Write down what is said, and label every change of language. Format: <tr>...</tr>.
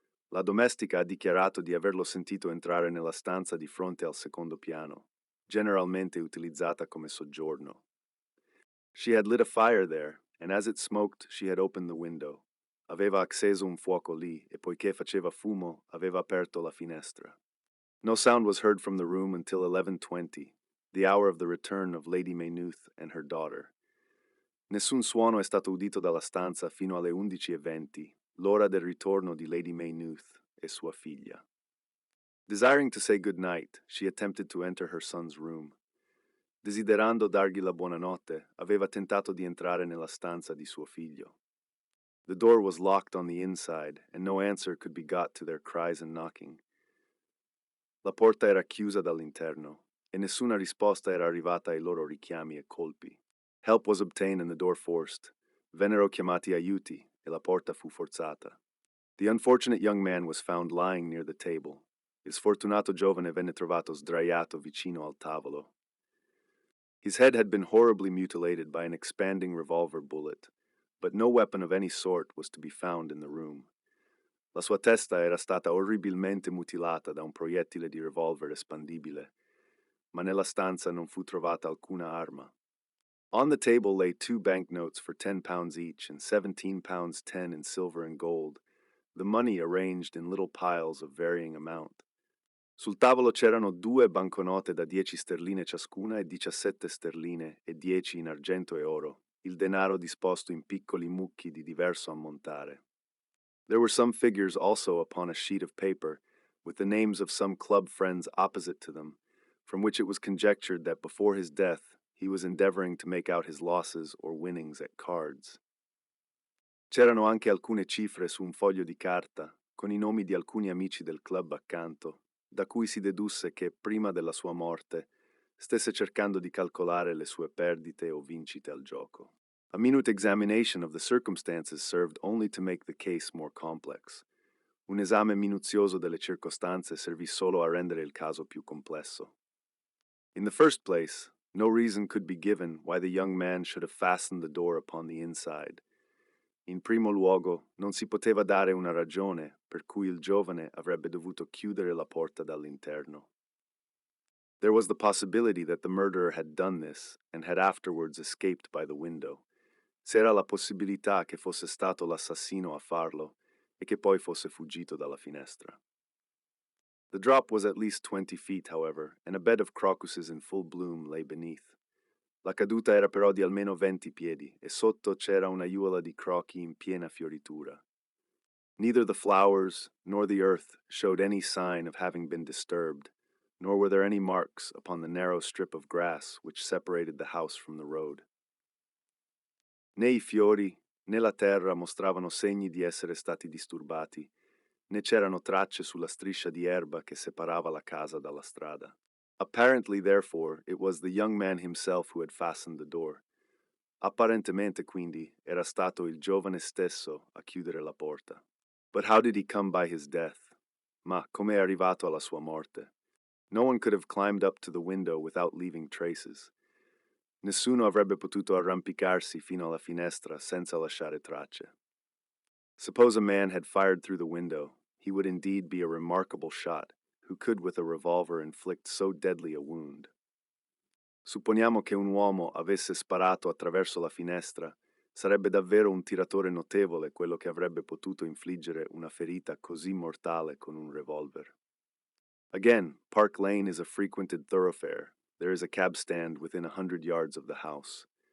<it>La domestica ha dichiarato di averlo sentito entrare nella stanza di fronte al secondo piano, generalmente utilizzata come soggiorno.</it> <en>She had lit a fire there, and as it smoked, she had opened the window.</en> <it>Aveva acceso un fuoco lì, e poiché faceva fumo, aveva aperto la finestra.</it> <en>No sound was heard from the room until 11:20, the hour of the return of Lady Maynooth and her daughter.</en> <it>Nessun suono è stato udito dalla stanza fino alle 11:20, l'ora del ritorno di Lady Maynooth e sua figlia.</it> <en>Desiring to say good night, she attempted to enter her son's room.</en> <it>Desiderando dargli la buonanotte, aveva tentato di entrare nella stanza di suo figlio.</it> <en>The door was locked on the inside, and no answer could be got to their cries and knocking.</en> <it>La porta era chiusa dall'interno, e nessuna risposta era arrivata ai loro richiami e colpi.</it> <en>Help was obtained and the door forced.</en> <it>Vennero chiamati aiuti, e la porta fu forzata.</it> <en>The unfortunate young man was found lying near the table.</en> <it>Il sfortunato giovane venne trovato sdraiato vicino al tavolo.</it> <en>His head had been horribly mutilated by an expanding revolver bullet, but no weapon of any sort was to be found in the room.</en> <it>La sua testa era stata orribilmente mutilata da un proiettile di revolver espandibile, ma nella stanza non fu trovata alcuna arma.</it> <en>On the table lay 2 banknotes for £10 each and £17 10 in silver and gold, the money arranged in little piles of varying amount.</en> <it>Sul tavolo c'erano 2 banconote da 10 sterline ciascuna e 17 sterline e 10 in argento e oro, il denaro disposto in piccoli mucchi di diverso ammontare.</it> <en>There were some figures also upon a sheet of paper, with the names of some club friends opposite to them, from which it was conjectured that before his death he was endeavoring to make out his losses or winnings at cards.</en> <it>C'erano anche alcune cifre su un foglio di carta, con i nomi di alcuni amici del club accanto, da cui si dedusse che, prima della sua morte, stesse cercando di calcolare le sue perdite o vincite al gioco.</it> <en>A minute examination of the circumstances served only to make the case more complex.</en> <it>Un esame minuzioso delle circostanze servì solo a rendere il caso più complesso.</it> <en>In the first place, no reason could be given why the young man should have fastened the door upon the inside.</en> <it>In primo luogo, non si poteva dare una ragione per cui il giovane avrebbe dovuto chiudere la porta dall'interno.</it> <en>There was the possibility that the murderer had done this and had afterwards escaped by the window.</en> <it>C'era la possibilità che fosse stato l'assassino a farlo e che poi fosse fuggito dalla finestra.</it> <en>The drop was at least 20 feet, however, and a bed of crocuses in full bloom lay beneath.</en> <it>La caduta era però di almeno 20 piedi, e sotto c'era un'aiuola di croci in piena fioritura.</it> <en>Neither the flowers nor the earth showed any sign of having been disturbed, nor were there any marks upon the narrow strip of grass which separated the house from the road.</en> <it>Né I fiori né la terra mostravano segni di essere stati disturbati, né c'erano tracce sulla striscia di erba che separava la casa dalla strada.</it> <en>Apparently, therefore, it was the young man himself who had fastened the door.</en> <it>Apparentemente, quindi, era stato il giovane stesso a chiudere la porta.</it> <en>But how did he come by his death?</en> <it>Ma come è arrivato alla sua morte?</it> <en>No one could have climbed up to the window without leaving traces.</en> <it>Nessuno avrebbe potuto arrampicarsi fino alla finestra senza lasciare tracce.</it> <en>Suppose a man had fired through the window, he would indeed be a remarkable shot, who could with a revolver inflict so deadly a wound.</en> <it>Supponiamo che un uomo avesse sparato attraverso la finestra, sarebbe davvero un tiratore notevole quello che avrebbe potuto infliggere una ferita così mortale con un revolver.</it> <en>Again, Park Lane is a frequented thoroughfare. There is a cab stand within 100 yards of the house.</en>